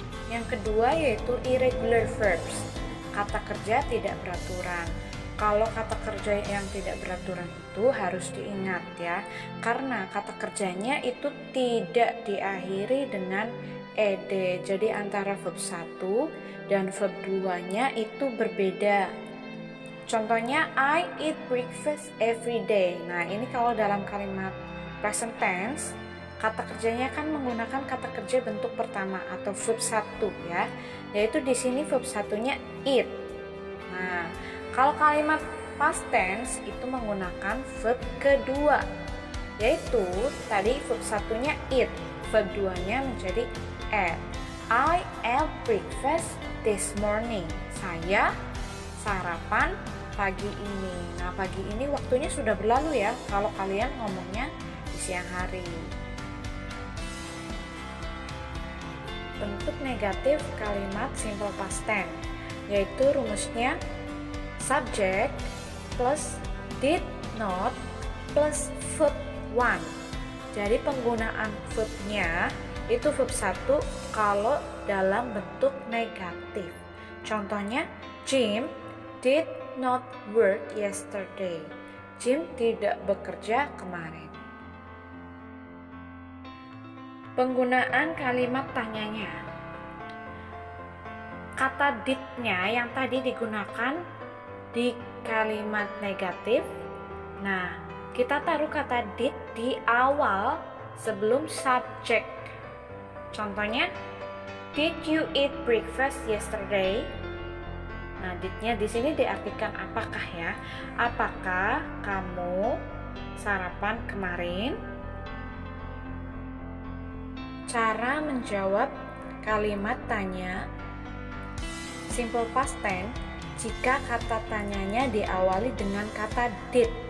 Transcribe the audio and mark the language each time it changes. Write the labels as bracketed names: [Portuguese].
[Indonesian] Yang kedua yaitu [English] irregular verbs, [Indonesian] kata kerja tidak beraturan. Kalau kata kerja yang tidak beraturan itu harus diingat ya, karena kata kerjanya itu tidak diakhiri dengan ed. Jadi antara verb 1 dan verb 2-nya itu berbeda. Contohnya [English] I eat breakfast every day. [Indonesian] Nah, ini kalau dalam kalimat present tense, kata kerjanya kan menggunakan kata kerja bentuk pertama atau verb 1 ya. Yaitu di sini verb 1-nya eat. Nah, kalau kalimat past tense itu menggunakan verb kedua. Yaitu tadi verb 1-nya eat, verb 2-nya menjadi ate. [English] I ate breakfast this morning. [Indonesian] Saya sarapan pagi ini. Nah, pagi ini waktunya sudah berlalu ya kalau kalian ngomongnya di siang hari. Bentuk negatif kalimat simple past tense yaitu rumusnya [English] subject plus did not plus verb 1. [Indonesian] Jadi penggunaan verbnya itu verb 1 kalau dalam bentuk negatif. Contohnya [English] Jim did not work yesterday. [Indonesian] Jim tidak bekerja kemarin. Penggunaan kalimat tanyanya. Kata did-nya yang tadi digunakan di kalimat negatif. Nah, kita taruh kata did di awal sebelum subject. Contohnya, [English] did you eat breakfast yesterday? [Indonesian] Nah, did-nya di sini diartikan apakah ya? Apakah kamu sarapan kemarin? Cara menjawab kalimat tanya simple past tense jika kata tanyanya diawali dengan kata did.